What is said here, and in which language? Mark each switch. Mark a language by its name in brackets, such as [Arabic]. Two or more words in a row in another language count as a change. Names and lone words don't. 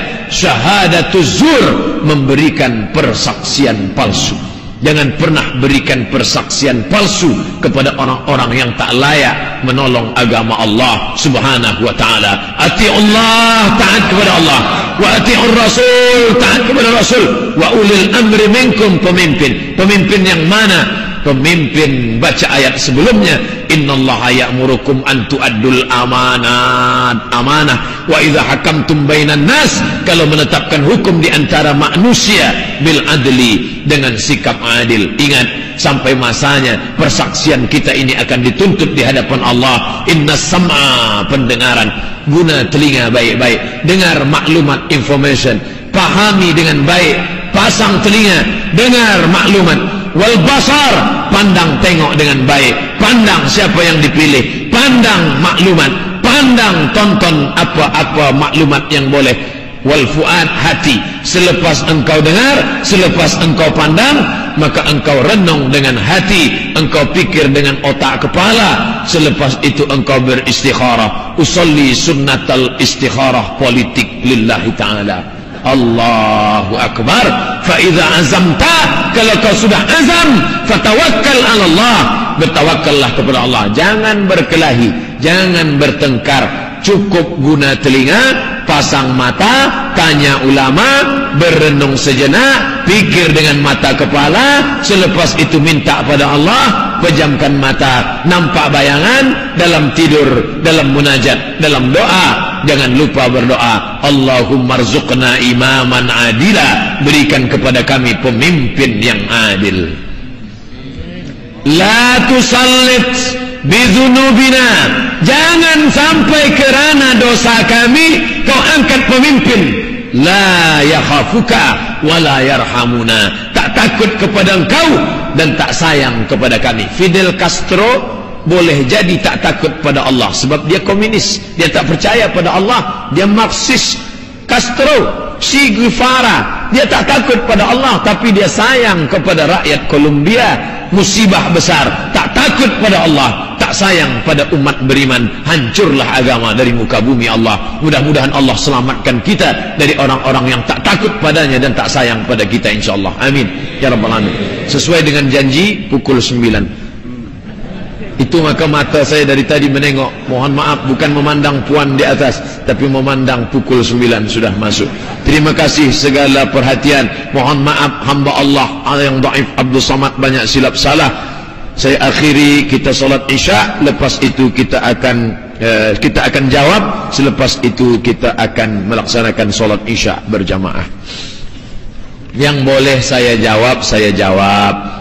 [Arabic] شهادة الزور, [Malay] memberikan persaksian palsu. Jangan pernah berikan persaksian palsu kepada orang-orang yang tak layak menolong agama Allah [Arabic] سبحانه وتعالى. أطيعوا الله, [Malay] taat kepada Allah, [Arabic] وأطيعوا الرسول, [Malay] taat kepada rasul, [Arabic] وأولي الأمر منكم, [Malay] pemimpin. Pemimpin yang mana? Pemimpin, baca ayat sebelumnya, [Arabic] إن الله يأمركم أن تؤدوا الأمانات, amanah, وإذا حكمتم بين الناس, [Malay] kalau menetapkan hukum di antara manusia, [Arabic] بالعدل, [Malay] dengan sikap adil. Ingat, sampai masanya persaksian kita ini akan dituntut di hadapan Allah. [Arabic] إن السمع, [Malay] pendengaran, guna telinga baik-baik, dengar maklumat, information, pahami dengan baik, pasang telinga, dengar maklumat. [Arabic] والبصر, [Malay] pandang tengok dengan baik, pandang siapa yang dipilih, pandang maklumat, pandang tonton apa-apa maklumat yang boleh. [Arabic] والفؤاد, [Malay] hati, selepas engkau dengar, selepas engkau pandang, maka engkau renung dengan hati, engkau pikir dengan otak kepala, selepas itu engkau beristikharah. [Arabic] أصلي سنة الاستخارة politik لله تعالى. الله أكبر. فإذا عزمت, [Malay] kalau kau sudah azam, [Arabic] فتوكل على الله, [Malay] bertawakkallah kepada Allah. Jangan berkelahi, jangan bertengkar, cukup guna telinga, pasang mata, tanya ulama, berenung sejenak, pikir dengan mata kepala, selepas itu minta pada Allah, pejamkan mata, nampak bayangan, dalam tidur, dalam munajat, dalam doa. Jangan lupa berdoa, [Arabic] اللهم ارزقنا إماما عادلا, [Malay] berikan kepada kami pemimpin yang adil. [Arabic] لا تسلط بذنوبنا, [Malay] jangan sampai kerana dosa kami kau angkat pemimpin. [Arabic] لا يخافك ولا يرحمنا, [Malay] tak takut kepada engkau dan tak sayang kepada kami. Fidel Castro boleh jadi tak takut pada Allah sebab dia komunis, dia tak percaya pada Allah, dia Marxis. Castro, Che Guevara, dia tak takut pada Allah tapi dia sayang kepada rakyat Kolombia. Musibah besar, tak takut pada Allah, tak sayang pada umat beriman, hancurlah agama dari muka bumi Allah. Mudah-mudahan Allah selamatkan kita dari orang-orang yang tak takut padanya dan tak sayang pada kita, insyaallah. [Arabic] آمين يا رب العالمين. [Malay] Sesuai dengan janji pukul 9. Itu maka mata saya dari tadi menengok, mohon maaf bukan memandang puan di atas tapi memandang pukul 9 sudah masuk. Terima kasih segala perhatian. Mohon maaf hamba Allah yang dhaif Abdul Samad banyak silap salah. Saya akhiri, kita solat Isya, lepas itu kita akan jawab, selepas itu kita akan melaksanakan solat Isya berjamaah. Yang boleh saya jawab, saya jawab.